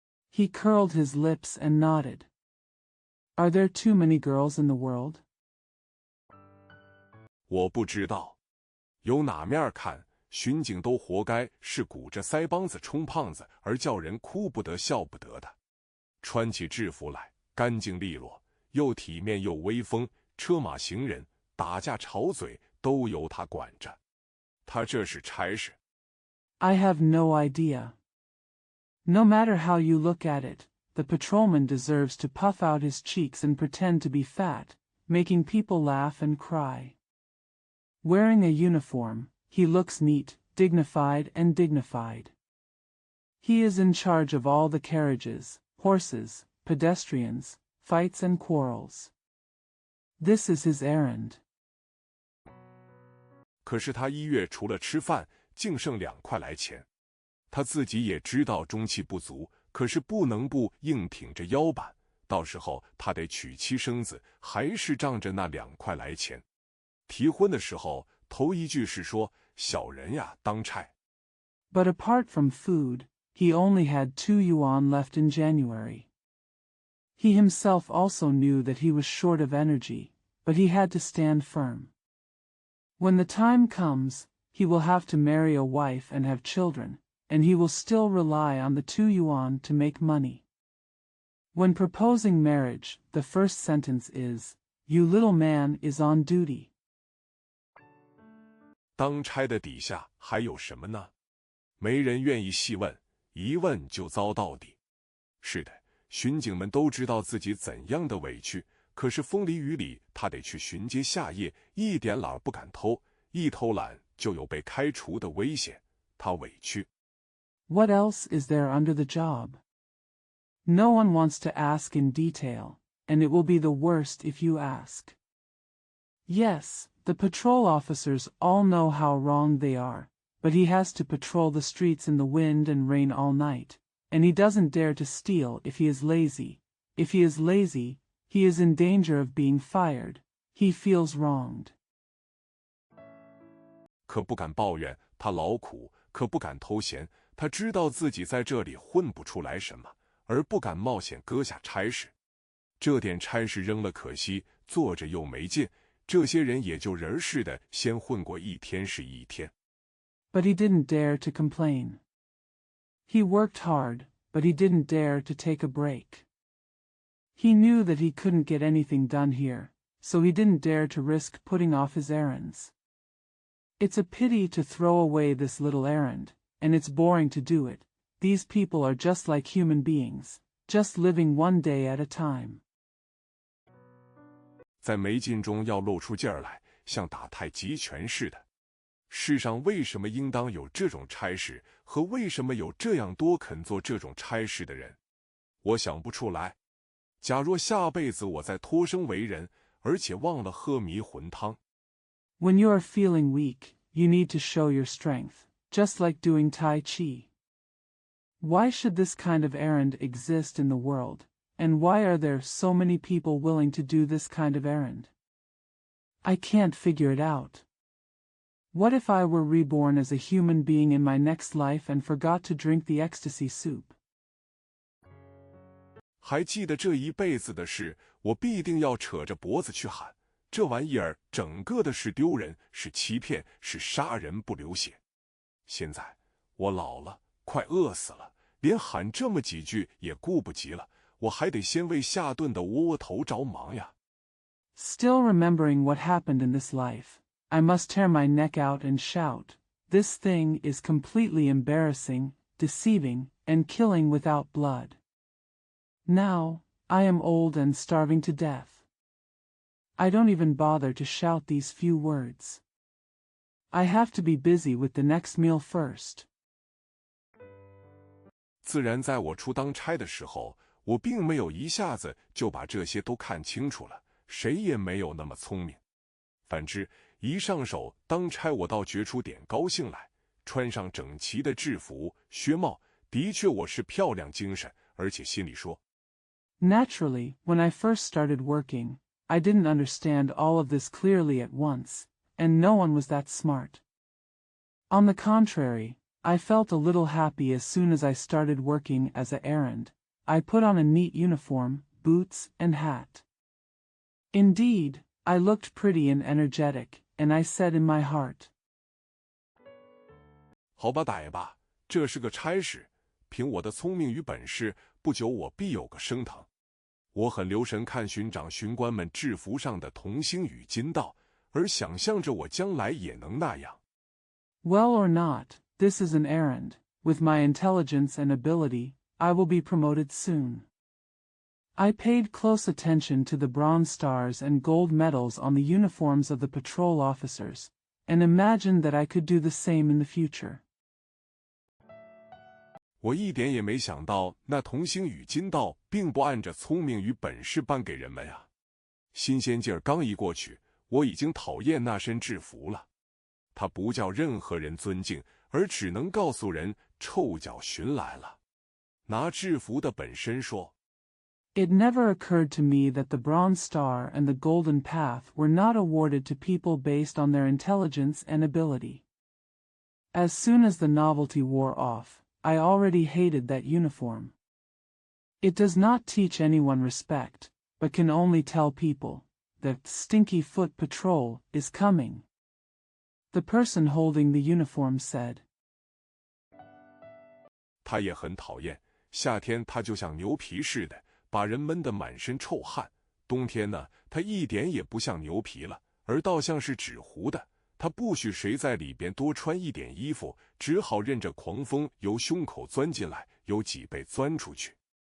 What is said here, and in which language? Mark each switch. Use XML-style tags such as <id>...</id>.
<en>He curled his lips and nodded. Are there too many girls in the world?</en> <zh>我不知道。由哪面看，巡警都活该是鼓着腮帮子充胖子，而叫人哭不得笑不得的。穿起制服来，干净利落，又体面又威风，车马行人，打架吵嘴都由他管着。他这是差事。</zh> <en>I have no idea. No matter how you look at it, the patrolman deserves to puff out his cheeks and pretend to be fat, making people laugh and cry. Wearing a uniform, he looks neat, dignified and dignified. He is in charge of all the carriages, horses, pedestrians, fights and quarrels. This is his errand.</en> <zh>可是他1月除了吃饭，净剩2块来钱。他自己也知道中气不足，可是不能不硬挺着腰板。到时候他得娶妻生子，还是仗着那2块来钱。提婚的时候，头一句是说：“小人呀，当差。”</zh> <en>But apart from food, he only had 2 yuan left in January. He himself also knew that he was short of energy, but he had to stand firm. When the time comes, he will have to marry a wife and have children, and he will still rely on the 2 yuan to make money. When proposing marriage, the first sentence is, "You little man is on duty."</en> <zh>当差的底下还有什么呢？没人愿意细问，一问就遭到底。是的，巡警们都知道自己怎样的委屈，可是风里雨里，他得去巡街下夜，一点懒不敢偷，一偷懒就有被开除的危险。他委屈。</zh> <en>What else is there under the job? No one wants to ask in detail, and it will be the worst if you ask. Yes, the patrol officers all know how wrong they are, but he has to patrol the streets in the wind and rain all night, and he doesn't dare to steal if he is lazy. If he is lazy, he is in danger of being fired. He feels wronged.</en> <zh>可不敢抱怨，他劳苦，可不敢偷闲。他知道自己在这里混不出来什么，而不敢冒险搁下差事。这点差事扔了可惜，做着又没劲。这些人也就人似的，先混过一天是一天。</zh> <en>But he didn't dare to complain. He worked hard, but he didn't dare to take a break. He knew that he couldn't get anything done here, so he didn't dare to risk putting off his errands. It's a pity to throw away this little errand, and it's boring to do it. These people are just like human beings, just living one day at a time.</en> <zh>在没劲中要露出劲儿来，像打太极拳似的。世上为什么应当有这种差事，和为什么有这样多肯做这种差事的人？我想不出来。假若下辈子我再脱生为人，而且忘了喝迷魂汤。</zh> <en>When you are feeling weak, you need to show your strength, just like doing Tai Chi. Why should this kind of errand exist in the world, and why are there so many people willing to do this kind of errand? I can't figure it out. What if I were reborn as a human being in my next life and forgot to drink the ecstasy soup?</en> <zh>还记得这一辈子的事，我必定要扯着脖子去喊，这玩意儿整个的是丢人，是欺骗，是杀人不流血。现在我老了，快饿死了，连喊这么几句也顾不及了，我还得先为下顿的窝窝头着忙呀。</zh> <en>Still remembering what happened in this life, I must tear my neck out and shout, "This thing is completely embarrassing, deceiving, and killing without blood." Now, I am old and starving to death. I don't even bother to shout these few words. I have to be busy with the next meal first.</en> <zh>自然在我初当差的时候，我并没有一下子就把这些都看清楚了，谁也没有那么聪明。反之，一上手当差，我倒觉出点高兴来，穿上整齐的制服、靴帽，的确我是漂亮精神，而且心里说。</zh> <en>Naturally, when I first started working, I didn't understand all of this clearly at once, and no one was that smart. On the contrary, I felt a little happy as soon as I started working as an errand. I put on a neat uniform, boots, and hat. Indeed, I looked pretty and energetic, and I said in my heart,</en> <zh>好吧，歹吧，这是个差事，凭我的聪明与本事，不久我必有个升腾。我很留神看巡长巡官们制服上的铜星与金道，而想象着我将来也能那样。</zh> <en>Well or not, this is an errand. With my intelligence and ability, I will be promoted soon. I paid close attention to the bronze stars and gold medals on the uniforms of the patrol officers, and imagined that I could do the same in the future.</en> <zh>我一点也没想到，那铜星与金道并不按着聪明与本事颁给人们呀。新鲜劲儿刚一过去，我已经讨厌那身制服了。它不叫任何人尊敬，而只能告诉人臭脚寻来了。拿制服的本身说。</zh> <en>It never occurred to me that the Bronze Star and the Golden Path were not awarded to people based on their intelligence and ability. As soon as the novelty wore off, I already hated that uniform. It does not teach anyone respect, but can only tell people that Stinky Foot Patrol is coming. The person holding the uniform said.</en> <zh>他也很讨厌，夏天他就像牛皮似的，把人闷得满身臭汗。冬天呢，他一点也不像牛皮了，而倒像是纸糊的。他不许谁在里边多穿一点衣服，只好任着狂风由胸口钻进来，由脊背钻出去。</zh>